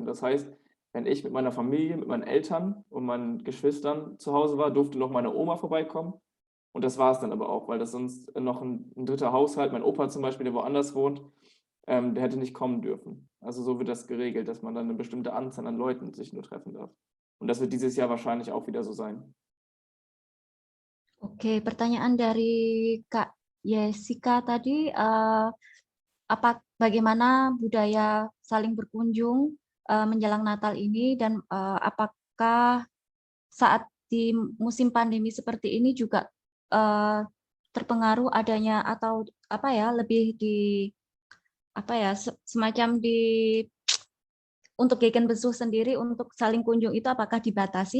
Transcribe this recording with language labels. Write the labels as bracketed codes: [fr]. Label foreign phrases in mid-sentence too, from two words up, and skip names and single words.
[de] Das heißt, wenn ich mit meiner Familie, mit meinen Eltern und meinen Geschwistern zu Hause war, durfte noch meine Oma vorbeikommen. Und das war es dann aber auch, weil das sonst noch ein dritter Haushalt, mein Opa zum Beispiel, der woanders wohnt, der hätte nicht kommen dürfen. Also so wird das geregelt, dass man dann eine bestimmte Anzahl an Leuten sich nur treffen darf. Und das wird dieses Jahr wahrscheinlich auch wieder so sein. [id] Oke, pertanyaan dari Kak Jessica tadi, bagaimana budaya saling berkunjung menjelang Natal ini dan apakah saat di musim pandemi seperti ini juga terpengaruh adanya atau lebih di semacam untuk Gegenbesuch sendiri untuk saling kunjung itu apakah dibatasi?